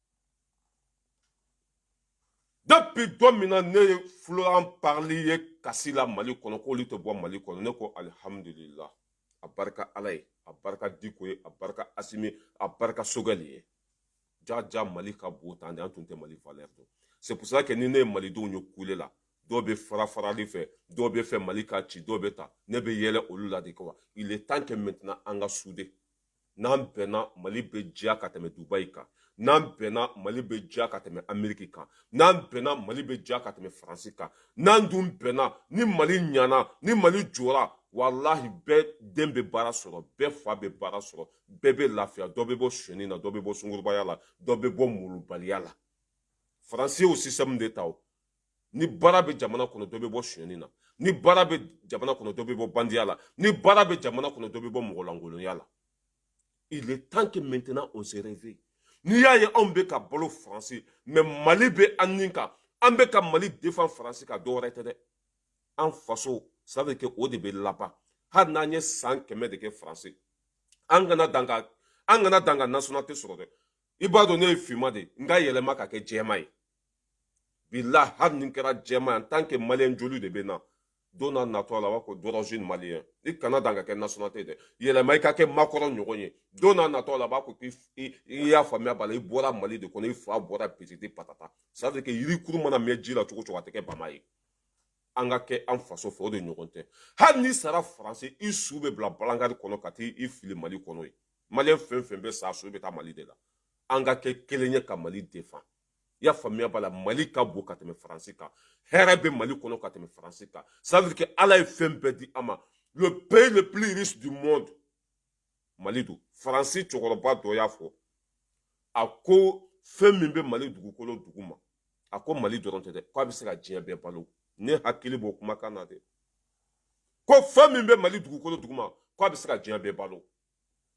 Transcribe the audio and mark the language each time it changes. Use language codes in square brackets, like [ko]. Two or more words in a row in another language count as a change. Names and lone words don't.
[bm] depuis don min na ne ye Florent Parly ye kasi la Mali kɔnɔ k'olu tɛ bɔ Mali kɔnɔ ne ko alhamdulillah a barika Ala ye a barika Diko ye a barika Assimi a barika Sogɛl ye ja Mali ka bon tan de an tun tɛ Mali valeur dɔn [fr] c'est pour ça que [bm] ni ne ye Malidenw ye kule la dɔw bɛ farali fɛ dɔw bɛ fɛ Mali ka ci dɔw bɛ ta ne bɛ yɛlɛ olu la [fr] de quoi il est temps que maintenant [bm] an ka souder n'an bɛnna Mali bɛ diya ka tɛmɛ Dubaï kan n'an bɛnna Mali bɛ diya ka tɛmɛ Amérique kan n'an bɛnna Mali bɛ diya ka tɛmɛ Faransi kan n'an dun bɛnna ni Mali ɲana ni Mali jɔra wallahi bɛɛ den bɛ baara sɔrɔ bɛɛ fa bɛ baara sɔrɔ bɛɛ bɛ lafiya dɔ bɛ bɔ sonyani na dɔ bɛ bɔ sungurubaya la dɔ bɛ bɔ mulubaliya la Faransi y'o [fr] système de [bm] ta o ni baara bɛ jamana kɔnɔ dɔ bɛ bɔ sonyani na ni baara bɛ jamana kɔnɔ dɔ bɛ bɔ bandiya la ni baara bɛ jamana kɔnɔ dɔ bɛ bɔ mɔgɔlankolonya la [fr] il est temps que maintenant on se réveille [bm] n'i y'a ye anw bɛ ka balo Faransi mais Mali bɛ an nin kan an bɛ ka Mali défend Faransi ka dɔ wɛrɛ tɛ dɛ an faso [fr] ça veut dire que [bm] o de bɛ laban hali n'an ye san 100 de kɛ Faransi an kana dan ka nationalité sɔrɔ dɛ i b'a dɔn ne ye finman de n ka yɛlɛma ka kɛ jɛman ye bilahi hali ni kɛra jɛman [fr] en tant que malien [bm] joli de bɛ na don n'a natɔ la a b'a fɔ [fr] d'origine malien [bm] i kana dan ka kɛ nationalité dɛ yɛlɛma i ka kɛ makɔrɔ ɲɔgɔn ye don n'a natɔ la a b'a fɔ k'i y'a faamuya bala i bɔra Mali de kɔnɔ i fa bɔra [fr] petite patata ça veut dire que [bm] yirikuru mana mɛn ji la cogo o cogo a tɛ kɛ bama ye an ka kɛ an faso fɛ o de ɲɔgɔn tɛ hali n'i sara Faransi i su bɛ bila balankari kɔnɔ ka t'i fili Mali kɔnɔ ye malien fɛn o fɛn bɛ sa su bɛ taa Mali de la an ka kɛ kelen ye ka Mali défend i y'a faamuya bala Mali ka bon ka tɛmɛ Faransi kan hɛrɛ bɛ Mali kɔnɔ ka tɛmɛ Faransi kan [fr] ça veut dire que [bm] Ala ye fɛn bɛɛ di an ma [fr] le pays le plus riche du monde [bm] Mali don Faransi cɛkɔrɔba dɔ y'a fɔ a ko fɛn min bɛ Mali dugukolo duguma a ko Mali dɔrɔn tɛ dɛ k'a bɛ se ka diɲɛ bɛɛ balo ne hakili b'o kumakan na dɛ ko fɛn min bɛ Mali dugukolo duguma k'a bɛ se ka diɲɛ bɛɛ balo